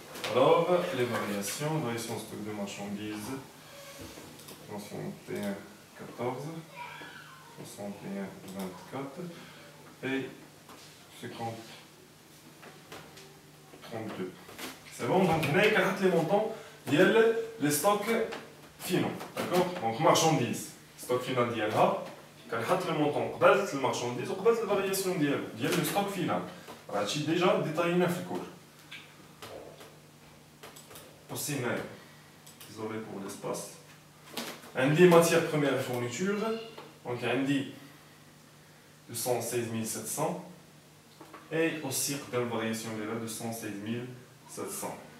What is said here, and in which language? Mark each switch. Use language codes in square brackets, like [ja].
[fr] Alors, les variation stock de marchandises, 61/14, 61/24 et 50/32. C'est bon, donc on a les montants, il y a les stocks finaux, d'accord? Donc marchandises, stock final [ar] ديالها, كنحط [fr] le montant [ar] قبل المارشانديز وقبل الفارياسيون ديال [fr] le stock final. [ar] هادشي ديجا ديتاينا في الكور. [fr] Aussi, désolé pour l'espace. On dit matière première et fourniture. Donc on dit 216 700. Et aussi, dans la variation de là, 216 700.